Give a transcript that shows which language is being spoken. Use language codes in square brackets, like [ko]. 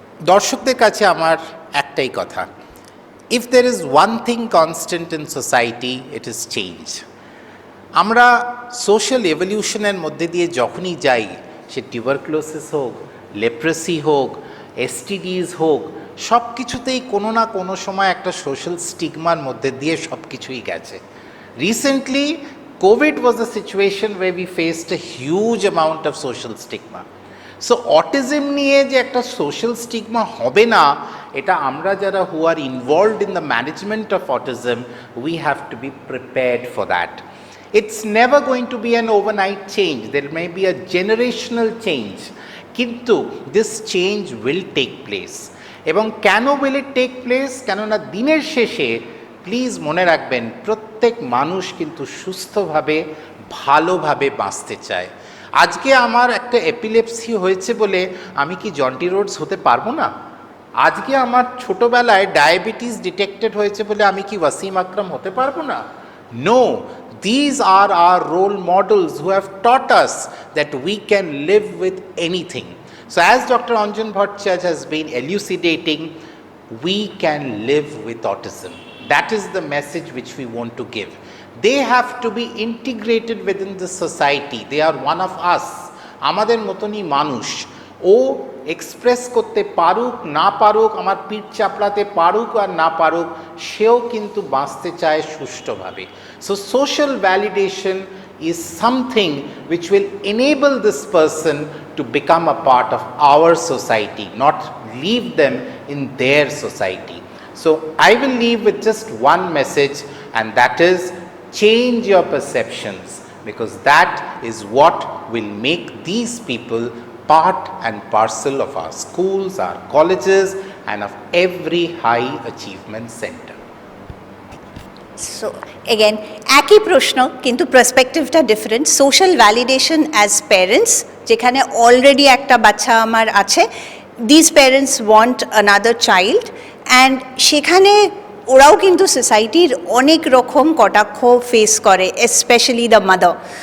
[bn] দর্শকদের কাছে আমার একটাই কথা, [en] if there is one thing constant in society, it is change. [bn] আমরা সোশ্যাল এভলিউশনের মধ্যে দিয়ে যখনই যাই, সে টিউবারকুলোসিস হোক, লেপ্রেসি হোক, এসটিডিজ হোক, সব কিছুতেই কোনো না কোনো সময় একটা সোশ্যাল স্টিগমার মধ্যে দিয়ে সব কিছুই গেছে। [en] Recently COVID was a situation where we faced a huge amount of social stigma. So autism [bn] নিয়ে যে একটা social stigma হবে না, এটা আমরা যারা [en] who are involved in the management of autism, we have to be prepared for that. It's never going to be an overnight change. There may be a generational change. [bn] কিন্তু [en] this change will take place. [bn] এবং কেন [en] will it take place? [bn] কেননা দিনের শেষে please মনে রাখবেন, প্রত্যেক মানুষ কিন্তু সুস্থভাবে ভালোভাবে বাঁচতে চায়। আজকে আমার একটা এপিলেপসি হয়েছে বলে আমি কি জন্টি রোডস হতে পারবো না? আজকে আমার ছোটোবেলায় ডায়াবেটিস ডিটেক্টেড হয়েছে বলে আমি কি ওয়াসিম আকরাম হতে পারবো না? [en] No, these are our role models who have taught us that we can live with anything. So as Dr. Anjan Bhattacharya has been elucidating, we can live with autism. That is the message which we want to give. They have to be integrated within the society. They are one of us. [bn] আমাদের মতনই মানুষ। ও express করতে পারুক না পারুক, আমার পিঠ চাপড়াতে পারুক আর না পারুক, সেও কিন্তু বাঁচতে চায় সুষ্ঠুভাবে। [en] So social validation is something which will enable this person to become a part of our society, not leave them in their society. So I will leave with just one message, and that is change your perceptions, because that is what will make these people part and parcel of our schools, our colleges, and of every high achievement center. So again [bn] একই প্রশ্ন, কিন্তু পার্সপেক্টিভটা different. [en] social validation as parents, [bn] যেখানে already একটা বাচ্চা আমার আছে, [en] this parents want another child, and [bn] সেখানে ওরাও কিন্তু সোসাইটির অনেক রকম কটাক্ষ ফেস করে, [en] Specially the mother.